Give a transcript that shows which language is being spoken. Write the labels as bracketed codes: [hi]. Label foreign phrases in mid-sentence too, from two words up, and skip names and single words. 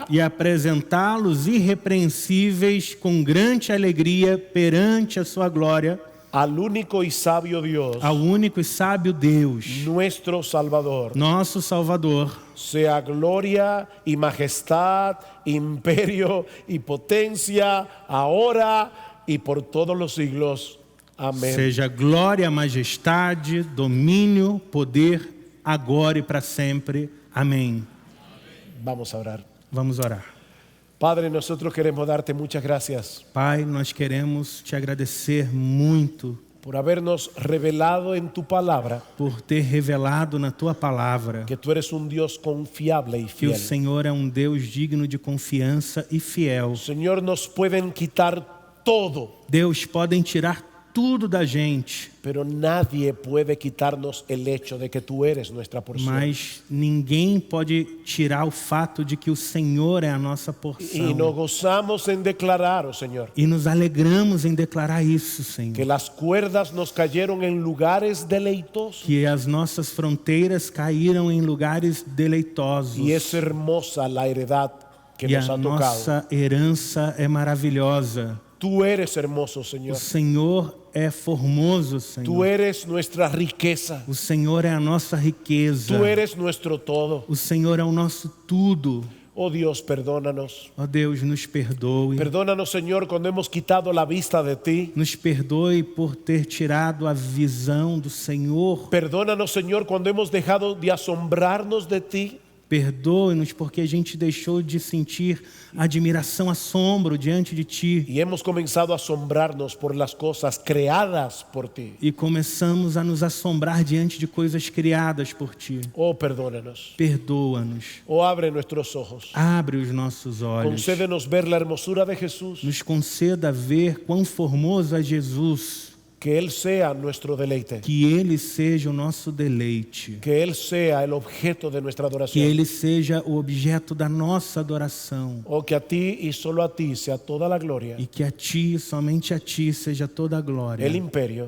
[pt] e apresentá-los irrepreensíveis com grande alegria perante a sua glória, [es] al único y sabio Dios, [pt] ao único e sábio Deus, [es] nuestro Salvador, [pt] nosso Salvador, [es] sea gloria y majestad, imperio y potencia, ahora y por todos los siglos. Amén. [pt] seja glória, majestade, domínio, poder, agora e para sempre. Amém. [es] Vamos a orar. [pt] Vamos orar. [es] Padre, nosotros queremos darte muchas gracias [pt] Pai, nós queremos te agradecer muito [es] por habernos revelado en tu palabra [pt] por ter revelado na tua palavra [es] que tú eres un Dios confiable y [pt] que o [es] fiel. [pt] Senhor é um Deus digno de confiança e fiel. [es] Señor, nos pueden quitar todo, [pt] Deus, podem tirar tudo da gente, [es] pero nadie puede quitarnos el hecho de que tú eres nuestra porción. [pt] mas ninguém pode tirar o fato de que o Senhor é a nossa [es] Y [pt] porção. [es] nos gozamos en declarar, oh Señor, [pt] E nos alegramos em declarar isso, [es] que [pt] Senhor. [es] las cuerdas nos cayeron en lugares deleitosos. [pt] Que as nossas fronteiras caíram em lugares deleitosos. [es] Y es hermosa la heredad que [pt] E [es] nos [pt] a [es] ha tocado. [pt] nossa herança é maravilhosa. [es] Tú eres hermoso, [pt] O [es] Señor. [pt] Senhor é formoso, [es] Tú [pt] Senhor. [es] eres nuestra riqueza. [pt] O Senhor é a nossa riqueza. [es] Tú eres nuestro todo. [pt] O Senhor é o nosso tudo. [es] Oh Dios, perdónanos. [pt] Ó Deus, nos perdoe. [es] Perdónanos, Señor, cuando hemos quitado la vista de ti. [pt] Nos perdoe por ter tirado a visão do Senhor. [es] Perdónanos, Señor, cuando hemos dejado de asombrarnos de ti. [pt] Perdoe-nos porque a gente deixou de sentir admiração, assombro diante de Ti. [es] Y hemos comenzado a asombrarnos por las cosas creadas por ti. [pt] E começamos a nos assombrar diante de coisas criadas por Ti. [es] Oh, perdónanos. [pt] Perdoa-nos. [es] Oh, abre nuestros ojos. [pt] Abre os nossos olhos. [es] Concédenos ver la hermosura de Jesús. [pt] Nos conceda ver quão formoso é Jesus. [es] Que Él sea nuestro deleite. [pt] Que Ele seja o nosso deleite. [es] Que Él sea el objeto de nuestra [pt] Que [es] adoración. [pt] Ele seja o objeto da nossa adoração. [es] Oh, que a ti y solo a ti sea toda la gloria, [pt] E que a Ti, somente a Ti, seja toda a glória. [es] el imperio,